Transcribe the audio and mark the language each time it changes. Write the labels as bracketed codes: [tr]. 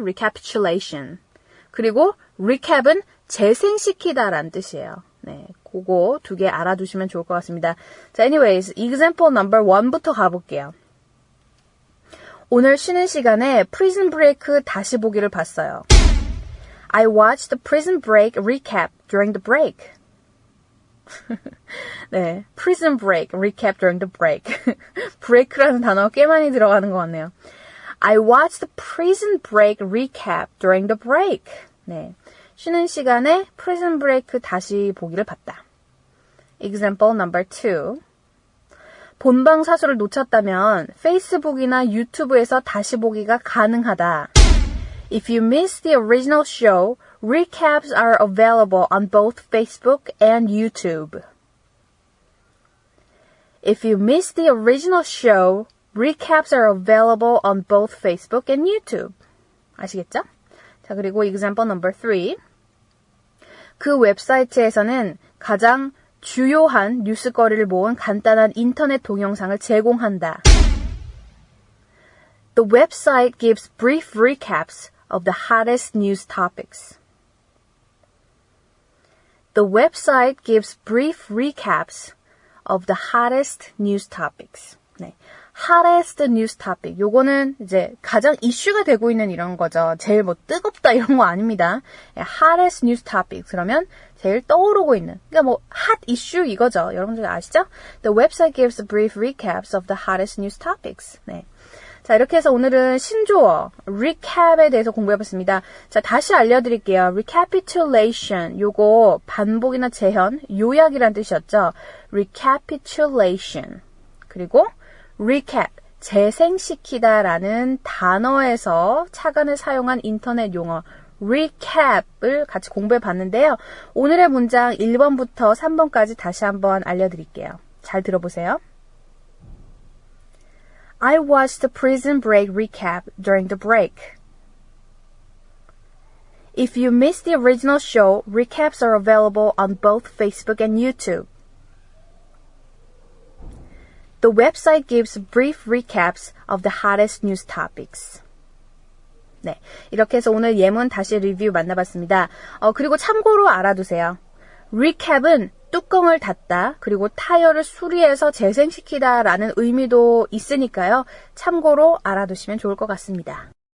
[en] recapitulation. [ko] 그리고 recap은 재생시키다라는 뜻이에요. 네, 그거 두 개 알아두시면 좋을 것 같습니다. 자, [en] anyways, example number 1 [ko] 부터 가볼게요. 오늘 쉬는 시간에 Prison Break 다시 보기를 봤어요. [en] I watched the Prison Break recap during the break. 네, Prison Break recap during the break. [ko] break라는 단어가 꽤 많이 들어가는 것 같네요. [en] I watched the Prison Break recap during the break. [ko] 네, 쉬는 시간에 Prison Break 다시 보기를 봤다. [en] Example number 2. [ko] 본방사수를 놓쳤다면 페이스북이나 유튜브에서 다시 보기가 가능하다. [en] If you missed the original show, recaps are available on both Facebook and YouTube. If you missed the original show, recaps are available on both Facebook and YouTube. [ko] 아시겠죠? 자, 그리고 [en] example number 3. [ko] 그 웹사이트에서는 가장 주요한 뉴스거리를 모은 간단한 인터넷 동영상을 제공한다. [en] The website gives brief recaps of the hottest news topics. The website gives brief recaps of the hottest news topics. 네. hottest news topic. [ko] 요거는 이제 가장 이슈가 되고 있는 이런 거죠. 제일 뭐 뜨겁다 이런 거 아닙니다. [en] hottest news topic. [ko] 그러면 제일 떠오르고 있는. 그러니까 뭐 hot issue 이거죠. 여러분들 아시죠? [en] The website gives brief recaps of the hottest news topics. [ko] 네. 자, 이렇게 해서 오늘은 신조어, recap에 대해서 공부해봤습니다. 자, 다시 알려드릴게요. recapitulation, 요거 반복이나 재현, 요약이란 뜻이었죠. [en] recapitulation. [ko] 그리고 recap, 재생시키다라는 단어에서 착안을 사용한 인터넷 용어, recap을 같이 공부해봤는데요. 오늘의 문장 1번부터 3번까지 다시 한번 알려드릴게요. 잘 들어보세요. [en] I watched the Prison Break recap during the break. If you missed the original show, recaps are available on both Facebook and YouTube. The website gives brief recaps of the hottest news topics. [ko] 네, 이렇게 해서 오늘 예문 다시 리뷰 만나봤습니다. 그리고 참고로 알아두세요. recap은 뚜껑을 닫다, 그리고 타이어를 수리해서 재생시키다 라는 의미도 있으니까요. 참고로 알아두시면 좋을 것 같습니다.